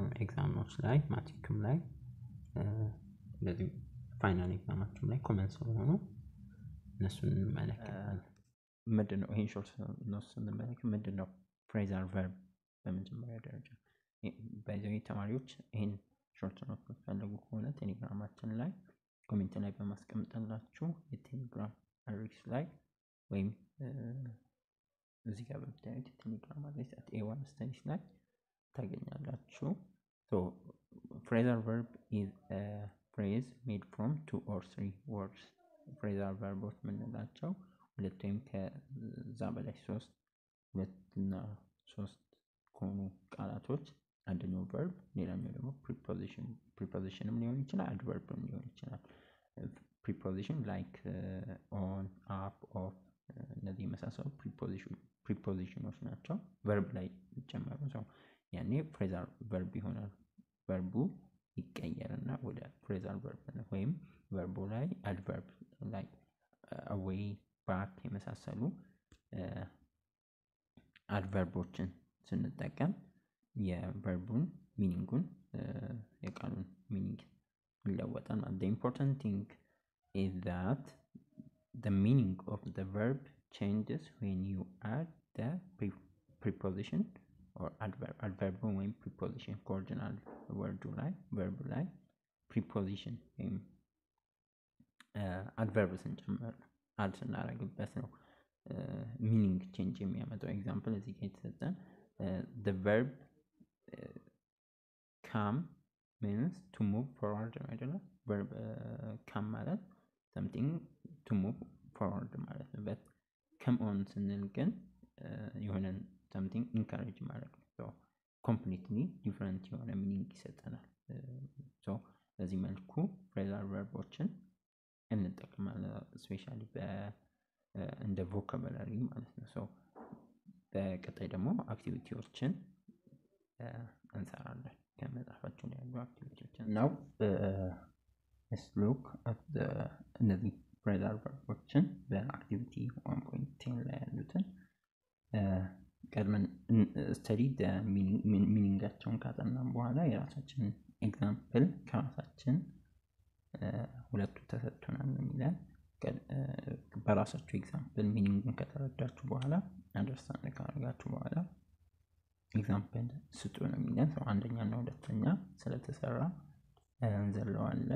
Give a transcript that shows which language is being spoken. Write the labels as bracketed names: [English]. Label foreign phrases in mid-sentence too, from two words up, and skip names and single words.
[Amharic] ኤግዛሞች ላይ ማትሪክም ላይ እንደዚህ ፋይናል ኤግዛማችሁም ላይ ኮመን ስለሆኑ እነሱን እንመለከታለን ምንድነው ይሄን [English] short notes [Amharic] እንመለከት ምንድነው [English] phrasal verb [Amharic] በመጀመሪያ ደረጃ በዚህ ተማሪዎች ይሄን [English] short note [Amharic] ፈልጉ ከሆነ ቴሌግራማችን ላይ ኮሜንት ላይ በማስቀመጥላችሁ የቴሌግራም አድሬስ ላይ ወይም እዚህ ጋር በምታዩት [English] Telegram address [Amharic] @a1 studies ላይ ታገኛላችሁ [English] so phrasal verb is a phrase made from 2 or 3 words phrasal verbs [Amharic] ምንላቸው ሁለት ወይም ከዛ በላይ ሶስት ሁለትና ሶስት ከሆኑ ቃላቶች አንደኛው verb ሌላኛው ደግሞ prepositionም ሊሆን ይችላል adverbም ሊሆን ይችላል [English] preposition like on up of [Amharic] እነዚህ መሳሰሉ prepositions ናቸው verb ላይ ይጨመሩ ነው ያኔ [English] phrasal verb [Amharic] ይሆናል verbu ይቀየርና ወደ [English] phrasal verb [Amharic] ነው ወይም verbu ላይ [English] adverb like away back [Amharic] የመሳሰሉ [English] adverboችን [Amharic] ስንጠቀም የቨርቡን ሚኒንጉን የቃሉን ሚኒንግ ይለወጣል [English] the important thing is that the meaning of the verb changes when you add the preposition or adverb when preposition coordinal word ላይ verb ላይ preposition [Amharic] adverb ስንጨምር add ስናደርግበት ነው meaning change የሚያመጣው example እዚህ ጋር የተሰጠን [English] the verb come means to move forward አይደለም verb come ማለት something to move forward [Amharic] ማለት ነው [English] but come on [Amharic] ስንል ግን የሆነ [English] something encourage [Amharic] ማለት ነው [English] so completely different የሆነ meaning ይሰጠናል so [Amharic] በዚህ መልኩ phrasal verbዎችን እንጠቀማለን especially እንደ vocabulary ማለት ነው so በቀጣይ ደግሞ አክቲቪቲዎችን እንሰራለን ከመጻፋችሁ ላይ ያሉ አክቲቪቲዎችን [English] now let's look at the [Amharic] እነዚህ phrasal verbዎችን በአክቲቪቲ 1.10 ላይ ያሉትን ቀድመን [English] study the [Amharic] meaningቸውን ካጠናን በኋላ የራሳችንን ኤግዛምፕል ከራሳችን ሁለቱ ተሰጥቶናል የሚለን በራሳችሁ ኤግዛምፕል ሚኒንጉን ከተረዳችሁ በኋላ አንደርስታንድ ካደረጋችሁ በኋላ ኤግዛምፕል ስጡ ነው የሚለን ሰው አንደኛ እና ሁለተኛ ስለተሰራ እንዘለዋለን